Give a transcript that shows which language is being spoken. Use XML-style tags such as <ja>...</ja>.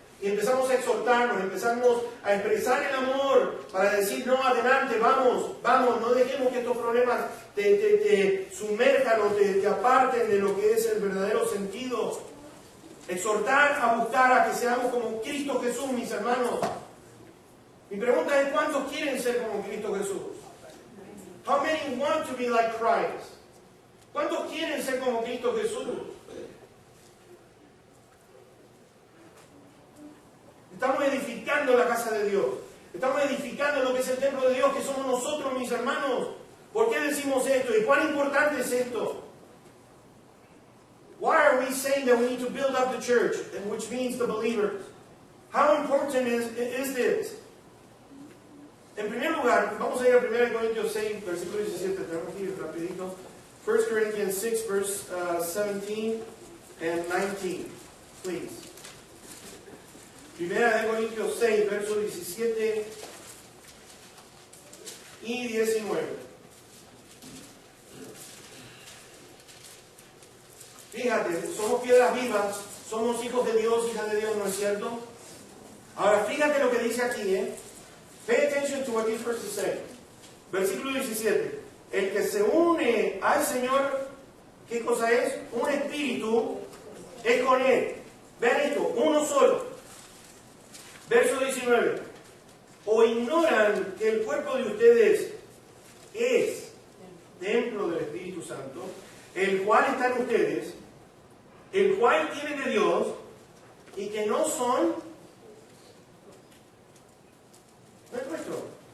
<es>Y empezamos a exhortarnos, empezamos a expresar el amor para decir, no, adelante, vamos, vamos, no dejemos que estos problemas te sumerjan o te aparten de lo que es el verdadero sentido. Exhortar a buscar a que seamos como Cristo Jesús, mis hermanos. Mi pregunta es, ¿cuántos quieren ser como Cristo Jesús?</es> <en>How many want to be like Christ?</en> <es>¿Cuántos quieren ser como Cristo Jesús? Estamos edificando la casa de Dios. Estamos edificando lo que es el templo de Dios, que somos nosotros, mis hermanos. ¿Por qué decimos esto? ¿Y cuán importante es esto?</es> <en>Why are we saying that we need to build up the church, which means the believers? How important is this?</en> <es>En primer lugar, vamos a ir a 1 Corintios 6, versículo 17. Tenemos que ir rapidito.</es> <en>1 Corinthians 6, verse 17 and 19. Please.</en> <es>1 Corintios 6, versos 17 y 19. Fíjate, somos piedras vivas, somos hijos de Dios, hijas de Dios, ¿no es cierto? Ahora, fíjate lo que dice aquí, ¿eh?</es> <en>Pay attention to what these verses say.</en> <es>Versículo 17. El que se une al Señor, ¿qué cosa es? Un espíritu es con Él. Vean esto, uno solo. Verso 19. ¿O ignoran que el cuerpo de ustedes es templo del Espíritu Santo, el cual está en ustedes, el cual tienen de Dios, y que no son, no es nuestro?</es>